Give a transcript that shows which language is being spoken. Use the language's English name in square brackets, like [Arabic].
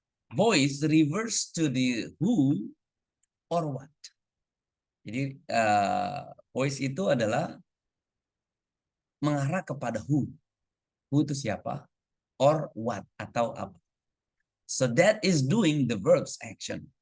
[English] Voice refers to the who or what. [Indonesian] Jadi voice itu adalah mengarah kepada who. Who itu siapa? Or what atau apa. [English] So that is doing the verbs action.